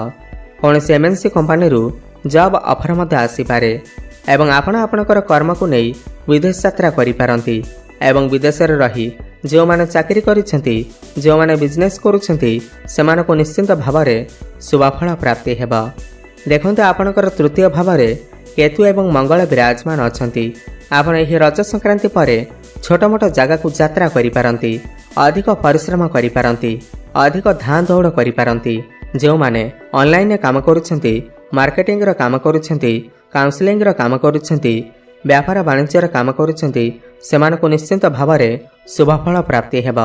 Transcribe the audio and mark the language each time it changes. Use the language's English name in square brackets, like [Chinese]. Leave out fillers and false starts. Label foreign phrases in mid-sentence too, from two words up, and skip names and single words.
[Odia] କୌଣସି [English] MNC company [Odia] ରୁ [English] job offer [Odia] ମଧ୍ୟ ଆସି ପାରେ ଏବଂ ଆପଣ ଆପଣଙ୍କର କର୍ମ କୁ ନେଇ ବିଦେଶ ଯାତ୍ରା କରି ପାରନ୍ତି ଏବଂ ବିଦେଶ ରେ ରହି ଯେଉଁ ମାନେ ଚାକିରି କରିଛନ୍ତି ଯେଉଁ ମାନେ ବିଜନେସ କରୁଛନ୍ତି ସେମାନଙ୍କୁ ନିଶ୍ଚିନ୍ତ ଭାବରେ ଶୁଭଫଳ ପ୍ରାପ୍ତି ହେବ। ଦେଖନ୍ତୁ ଆପଣଙ୍କର ତୃତୀୟ ଭାବରେ କେତୁ ଏବଂ ମଙ୍ଗଳ ବିରାଜମାନ ଅଛନ୍ତି। ଆପଣ ଏହି ରଜ ସଂକ୍ରାନ୍ତି ପରେ ଛୋଟ ମୋଟ ଜାଗା କୁ ଯାତ୍ରା କରି ପାରନ୍ତି। ଅଧିକ ପରିଶ୍ରମ କରି ପାରନ୍ତି। ଅଧିକ ଧାଁ ଦୌଡ଼ କରି ପାରନ୍ତି। ଯେଉଁ ମାନେ ଅନଲାଇନ କାମ କରୁଛନ୍ତି ମାର୍କେଟିଂ ର କାମ କରୁଛନ୍ତି କାଉନସେଲିଂ ର କାମ କରୁଛନ୍ତି ବ୍ୟାପାର ବାଣିଜ୍ୟ ର କାମ କରୁଛନ୍ତି ସେମାନଙ୍କୁ ନିଶ୍ଚିନ୍ତ ଭାବରେ ଶୁଭଫଳ ପ୍ରାପ୍ତି ହେବ।